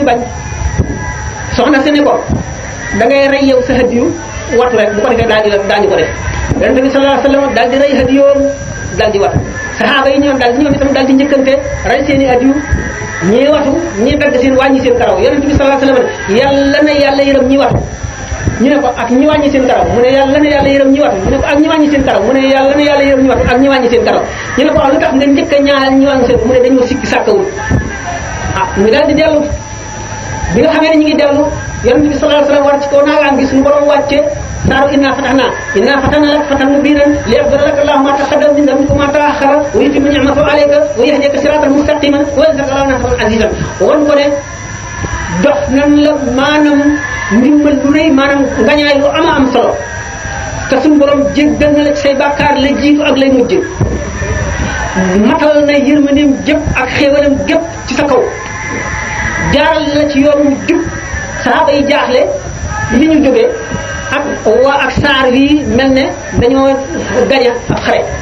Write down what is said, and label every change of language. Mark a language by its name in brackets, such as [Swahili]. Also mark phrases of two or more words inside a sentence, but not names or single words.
[Wolof] bañ soxna si ne ko da ngay rey yow sa hadiyu watu rek bu ko defee daañu ko def yonent bi [Arabic] صلى الله عليه وسلم [Wolof] daal di rey hadiyoom daal di watu saxaaba yi ñoom itam daal di njëkkante rey seeni hadiyu ñii watu ñii dagg seen wàññi seen karaw yonent bi [Arabic] صلى الله عليه وسلم [Wolof] yàlla na yàlla yërëm ñi watu ñu ne ko ak ñi wàññi seen karaw mu ne yàlla na yàlla yërëm ñi watu ñu ne ko ak ñi wàññi seen karaw mu ne yàlla na yàlla yërëm ñi watu ak ñi wàññi seen karaw ñu ne ko waaw lu tax nga njëkk a ñaanal ñi wàññi seen mu ne dañoo sikki sàkkawul ñu daal di dellu bi nga xamee ne ñu ngi dellu yonent bi [Arabic] صلى الله عليه وسلم [Wolof] war ci kaw naagaam gi suñu borom wàcce saaru [Arabic] إنا فتحنا لك فتحا مبينا ليغفر لك الله ما تقدم من ذنبك وما تأخر ويتم نعمته عليك ويهديك صراطا مستقيما وينصرك الله نصرا عزيزا [Wolof] won ko ne dox nan la maanaam ndimbal lu rëy maanaam ngañaay lu am solo te suñu borom jéggal na la ci say bàkkaar la jiitu ak lay mujj matal na yërmandeem jëpp ak xéewalam gépp ci sa kaw jaaral la ci yoonu jub saxaaba yi jaaxle li ñu jógee ak saar wi mel ne dañoo gaña ab xare